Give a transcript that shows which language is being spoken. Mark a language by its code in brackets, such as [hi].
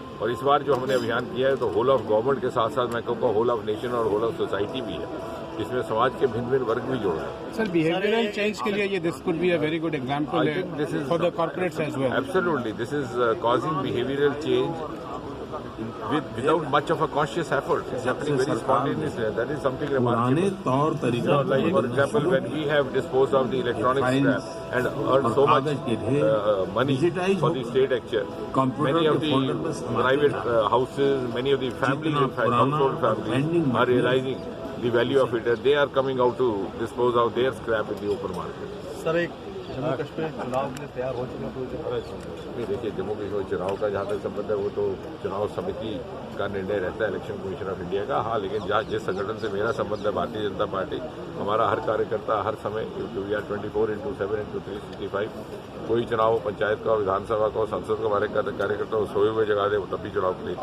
[hi] और इस बार जो हमने अभियान किया है तो होल ऑफ गवर्नमेंट के साथ साथ मैं कहूँगा होल ऑफ नेशन और होल ऑफ सोसाइटी भी है, इसमें समाज के भिन्न भिन्न वर्ग भी जोड़ा है। [en] sir, behavioural change [hi] के लिए ये [en] This could be a very good example for the corporates as well. Absolutely, this is causing behavioural change without much of a conscious effort. It's happening very spontaneously. That is something remarkable. Like for example, when we have disposed of the electronic scrap and earned so much money for the state exchequer, many of the private houses, many of the families, in fact, household families, are realizing the value of it. They are coming out to dispose of their scrap in the open market. [hi] Sir, एक जम्मू कश्मीर चुनाव के लिए तैयार हो चुके नहीं, देखिए जम्मू कश्मीर चुनाव का जहाँ तक संबंध है वो तो चुनाव समिति का निर्णय रहता है, इलेक्शन कमीशन ऑफ इंडिया का। हाँ, लेकिन जिस संगठन से मेरा संबंध है, भारतीय जनता पार्टी, हमारा हर कार्यकर्ता हर समय 24/7/365 कोई चुनाव हो, पंचायत का, विधानसभा का, संसद का, हमारे कार्यकर्ता सोए हुए जगह दे तब भी चुनाव के लिए।